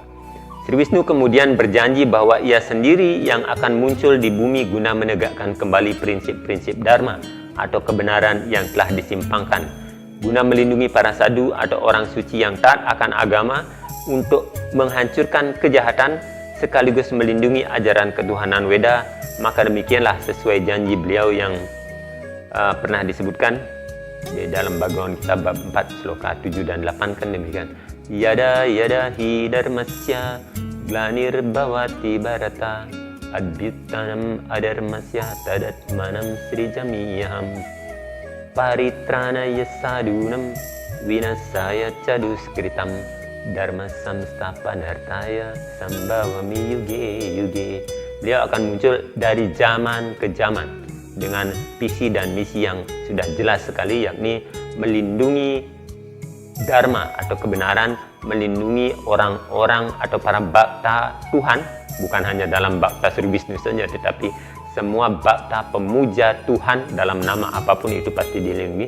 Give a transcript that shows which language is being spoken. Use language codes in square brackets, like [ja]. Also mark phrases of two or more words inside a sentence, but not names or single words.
[id] Sri Wisnu kemudian berjanji bahwa ia sendiri yang akan muncul di bumi guna menegakkan kembali prinsip-prinsip dharma atau kebenaran yang telah disimpangkan, guna melindungi para sadhu atau orang suci yang taat akan agama untuk menghancurkan kejahatan sekaligus melindungi ajaran ketuhanan Weda. Maka demikianlah sesuai janji beliau yang pernah disebutkan di dalam Bhagavad Gita bab 4 sloka 7 dan 8, kan demikian. [sa] Yada yada hi dharmasya glanir bhavati bharata adbhyutanam adharmasya tadatmanam srijamiyam paritranaya sadunam vinasaya caduskritam dharma samstapanartaya sambhavami yuge yuge. [id] Beliau akan muncul dari zaman ke zaman dengan visi dan misi yang sudah jelas sekali, yakni melindungi dharma atau kebenaran, melindungi orang-orang atau para bhakta Tuhan, bukan hanya dalam bhakta Sri Wisnu saja, tetapi semua bhakta pemuja Tuhan dalam nama apapun itu pasti dilindungi.